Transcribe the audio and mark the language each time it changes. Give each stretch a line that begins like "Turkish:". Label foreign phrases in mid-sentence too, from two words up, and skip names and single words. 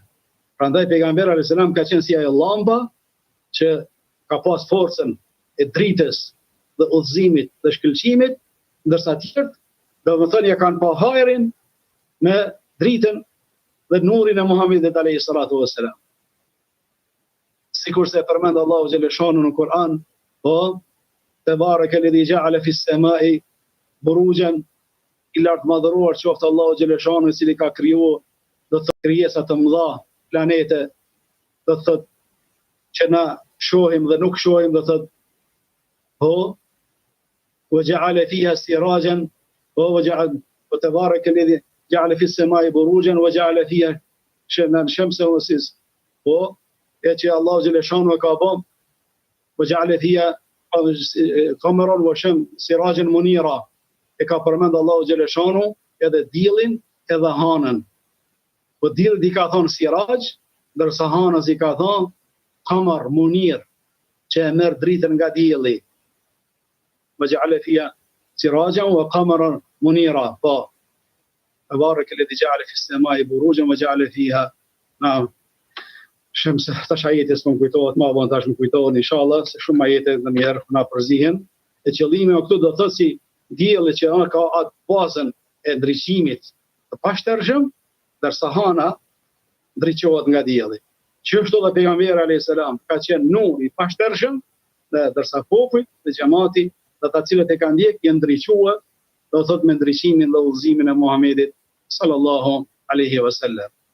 Albanian: Prandaj pejgamberi
Arabic: عليه السلام
Albanian: ka qenë si ajo llamba që ka pas forcën e dritës dhe udhëzimit dhe shkëlqimit, ndërsa të tjerët, do të thonë, ja kanë pa hajrin me dritën dhe nurin e Muhamedit
Arabic: عليه الصلاة والسلام.
Albanian: Sikur se përmend Allahu
Arabic: جل شأنه
Albanian: në Kur'an, po
Arabic: تبارك الذي جعل في السماء بروجا,
Albanian: i lartë madhëruar qoftë Allahu
Arabic: جل شأنه,
Albanian: i cili ka krijuar do të krijesa të mëdha, planete, do të thotë që na shohim dhe nuk shohim, do thotë po
Arabic: وجعل فيها سراجا وتبارك الذي جعل في السماء بروجا وجعل فيها شمسا وسيس
Albanian: po e që Allahu
Arabic: جل شأنه
Albanian: ka bën
Arabic: وجعل فيها قمرا وسراجا منيرا,
Albanian: e ka përmend Allahu
Arabic: جل شأنه
Albanian: edhe diellin edhe hanën. Po dielli i ka thonë siraj, ndërsa hanës i ka thonë
Arabic: قمر منير,
Albanian: që e merr dritën nga dielli.
Arabic: وجعل فيها سراجا وقمرا منيرا, po تبارك الذي جعل في السماء بروجا وجعل فيها نعم شمس
Albanian: tash ajete s'më kujtohet më vonë tash më kujtohen inshallah se shumë ajete ndonjëherë na përzihen e qëllimi o këtu do thotë si dielli që ka atë bazën e ndriçimit të pashtershëm ndërsa hana ndriçohet nga dielli qështu dhe pejgamberi
Arabic: عليه السلام
Albanian: ka qenë nur i pashtershëm ndërsa popujt dhe xhamati dhe ata cilët e kanë ndjek janë ndriçuar do thotë me ndriçimin dhe udhëzimin e Muhamedit
Arabic: صلى الله عليه وسلم.